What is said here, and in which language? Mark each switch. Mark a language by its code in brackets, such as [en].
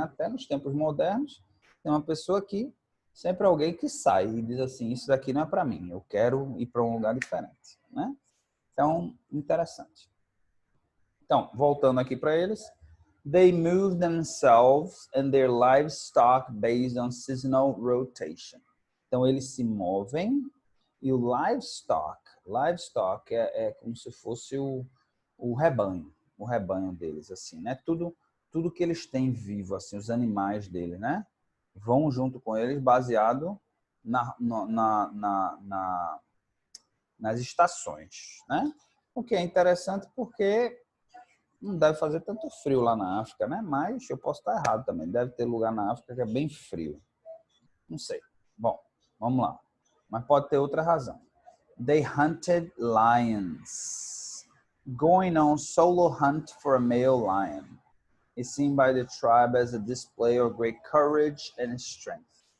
[pt] Até nos tempos modernos, tem uma pessoa que sempre alguém que sai e diz assim, isso daqui não é para mim, eu quero ir para um lugar diferente, né? Então, interessante. Então, voltando aqui para eles, [en] They move themselves and their livestock based on seasonal rotation. [pt] Então, eles se movem e o livestock é como se fosse o rebanho deles, assim, né? Tudo que eles têm vivo, assim, os animais deles, né? Vão junto com eles baseado nas estações, né? O que é interessante porque não deve fazer tanto frio lá na África, né? Mas eu posso estar errado também. Deve ter lugar na África que é bem frio. Não sei. Bom, vamos lá. Mas pode ter outra razão. [en] They hunted lions. Going on solo hunt for a male lion is seen by the tribe as a display of great courage and strength.